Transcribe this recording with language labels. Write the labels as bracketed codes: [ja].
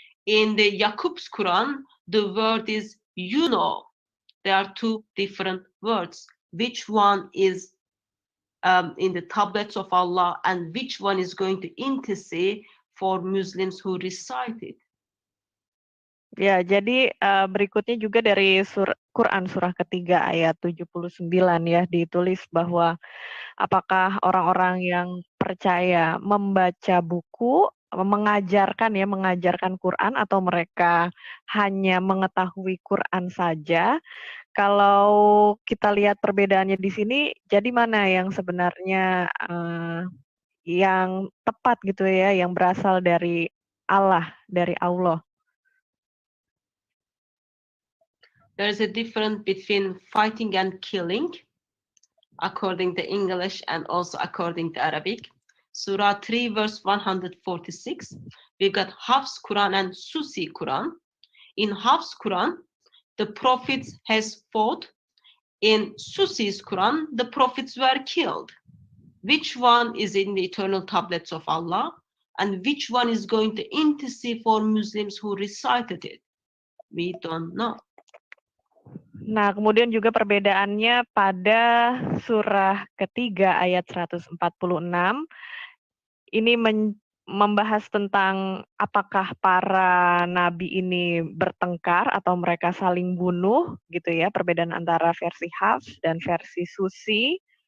[en] In the Yaqub's Quran, the word is you know. There are 2 different words. Which one is in the tablets of Allah, and which one is going to intercede for Muslims who recite it? [id] Ya, jadi berikutnya juga dari Quran surah ketiga ayat 79 ya, ditulis bahwa apakah orang-orang yang percaya membaca buku, mengajarkan Quran, atau mereka hanya mengetahui Quran saja. Kalau kita lihat perbedaannya di sini, jadi mana yang sebenarnya yang tepat gitu ya, yang berasal dari Allah, dari Allah? [en] There is a difference between fighting and killing, according to English and also according to Arabic. Surah 3, verse 146, we've got Hafs Quran and Susi Quran. In Hafs Quran, the prophets has fought. In Susi's Quran, the prophets were killed. Which one is in the eternal tablets of Allah? And which one is going to intercede for Muslims who recited it? We don't know. [id] Nah, kemudian juga perbedaannya pada surah ketiga ayat 146, ini membahas tentang apakah para nabi ini bertengkar atau mereka saling bunuh, gitu ya, perbedaan antara versi Hafs dan versi Susi.